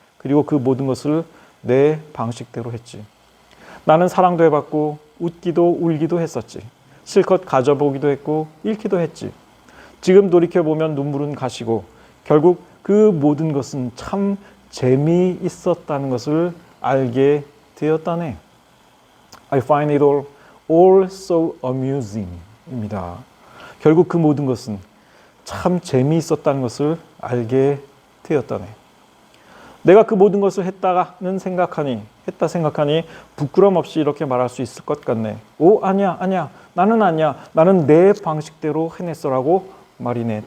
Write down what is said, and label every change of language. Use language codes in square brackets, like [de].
[ko] 그리고 그 모든 것을 내 방식대로 했지. 나는 사랑도 해봤고 웃기도 울기도 했었지. 실컷 가져보기도 했고 잃기도 했지. 지금 돌이켜보면 눈물은 가시고 결국 그 모든 것은 참 재미있었다는 것을 알게 되었다네. [en] I find it all so amusing [ko] 입니다. 결국 그 모든 것은 참 재미있었다는 것을 알게 되었다네. 내가 그 모든 것을 했다 생각하니 부끄럼 없이 이렇게 말할 수 있을 것 같네. 오, 아니야. 나는 내 방식대로 해냈어라고 말이네.